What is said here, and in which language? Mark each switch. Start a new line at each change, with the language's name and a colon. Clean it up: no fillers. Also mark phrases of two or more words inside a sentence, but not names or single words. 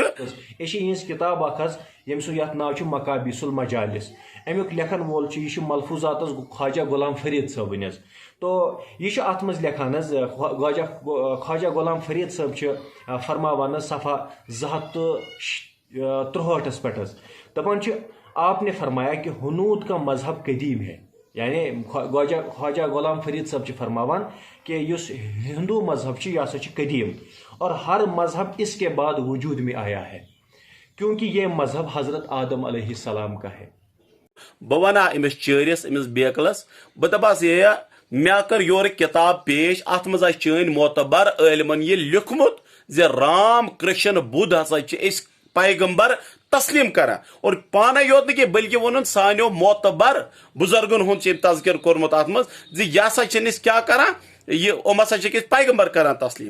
Kashmiri: یہ یہٕنٛز کِتاب اکھ حظ ییٚمہِ سُنٛد یتھ ناو چھُ مقابیس المجالس، امیُک لیکھن وول چھُ، یہِ چھُ ملفوظات حظ خواجہ غلام فرید صٲبٕنۍ حظ۔ تو یہ چھُ اتھ منٛز لیکھان حظ، خواجہ غلام فرید صٲب چھِ فرماوان حظ صفحہ 263 پٮ۪ٹھ حظ، دپان چھِ
Urdu: آپ نے فرمایا کہ ہنود کا مذہب قدیم ہے،
Kashmiri: یعنی خواجہ غلام فرید صٲب چھِ فرماوان کہ یُس ہندو مذہب چھُ یہِ ہسا چھُ قدیم،
Urdu: اور ہر مذہب اس کے بعد وجود میں آیا ہے، کیونکہ یہ مذہب حضرت آدم علیہ السلام کا ہے۔
Kashmiri: بہٕ ونہا أمِس چٲرِس أمِس بیکلس، بہٕ دپس یہِ مےٚ کٔر یورٕ کِتاب پیش، اتھ منٛز آسہِ چٲنۍ معتبر عٲلمن یہِ لیوٚکھمُت زِ رام کرشن بُدھ ہسا چھِ أسۍ پیغمبر تسلیٖم کران، اور پانے یوت نہٕ کینٛہہ بلکہِ ووٚنُن سانیو معتبر بُزرگن ہُنٛد چھُ أمۍ تذکر کوٚرمُت اتھ منٛز زِ یہِ ہسا چھِنہٕ أسۍ کیٛاہ کران، یِم ہسا چھِ أسۍ پیغمبر کران تسلیٖم۔